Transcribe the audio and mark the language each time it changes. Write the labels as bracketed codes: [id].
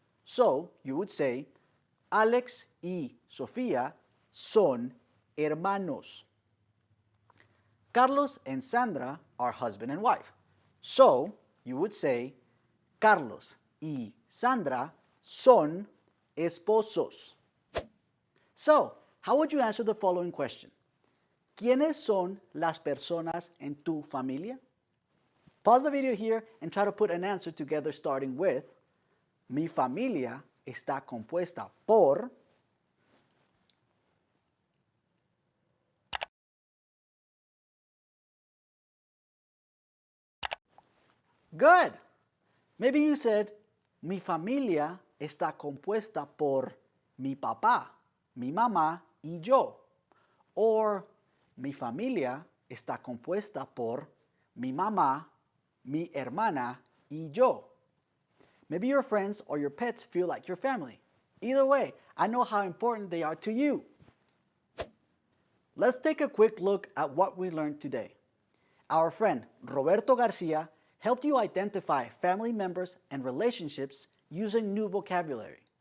[en] So you would say [es] Alex y Sofía son hermanos. [en] Carlos and Sandra are husband and wife. So you would say [es] Carlos y Sandra son esposos. [en] So, how would you answer the following question? [es] ¿Quiénes son las personas en tu familia? [en] Pause the video here and try to put an answer together starting with [es] mi familia está compuesta por. [en] Good. Maybe you said [es] mi familia está compuesta por mi papá, mi mamá y yo. Or mi familia está compuesta por mi mamá, mi hermana y yo. [en] Maybe your friends or your pets feel like your family. Either way, I know how important they are to you. Let's take a quick look at what we learned today. Our friend Roberto Garcia helped you identify family members and relationships using new vocabulary.